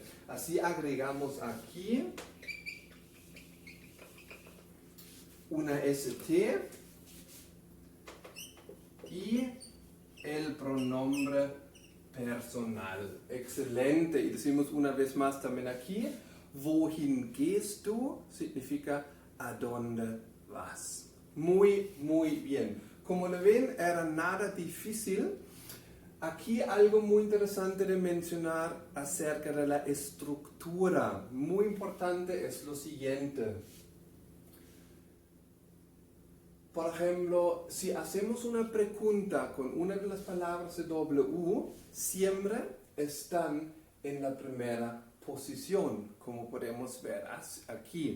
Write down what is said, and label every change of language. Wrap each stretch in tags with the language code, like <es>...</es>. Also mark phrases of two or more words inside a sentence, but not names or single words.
<es>Así agregamos aquí una ST y el pronombre personal. Excelente. Y decimos una vez más también aquí,</es> <de>wohin gehst du?</de> <es>Significa ¿a dónde vas? Muy, muy bien. Como lo ven, era nada difícil. Aquí algo muy interesante de mencionar acerca de la estructura. Muy importante es lo siguiente. Por ejemplo, si hacemos una pregunta con una de las palabras de W, siempre están en la primera posición, como podemos ver aquí.</es>